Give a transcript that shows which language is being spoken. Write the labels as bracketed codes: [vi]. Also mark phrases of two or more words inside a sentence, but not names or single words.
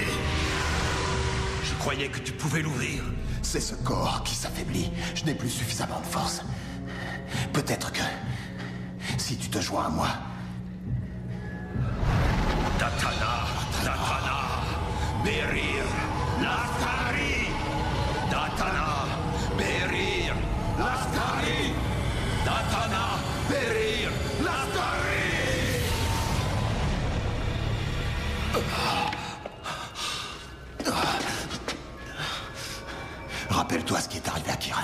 [fr] Je croyais que tu pouvais l'ouvrir. C'est ce corps qui s'affaiblit. Je n'ai plus suffisamment de force. Peut-être que... si tu te joins à moi... Datana, Berir, Lascari! Datana, Berir, Lascari! Datana, Berir, Lascari! Rappelle-toi ce qui est arrivé à Kiran.